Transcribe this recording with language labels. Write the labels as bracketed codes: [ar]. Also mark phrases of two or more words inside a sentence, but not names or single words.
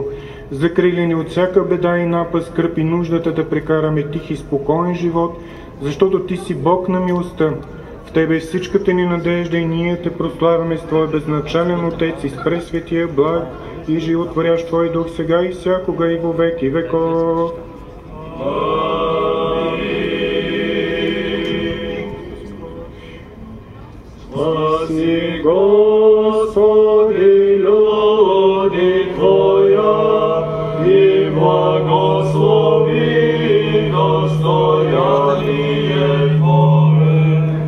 [bg] Закрили ни от всяка беда и напаст, скръп и нуждата да прекараме тих и спокоен живот, защото Ти си Бог на милостта. В Тебе е всичката ни надежда и ние Те прославяме с Твой безначален Отец и с пресветия, благ и животворящ Твой Дух, сега и всякога и [cu] во веки веков. Спаси, Господи, люди Твоя, и благослови достояние Твое,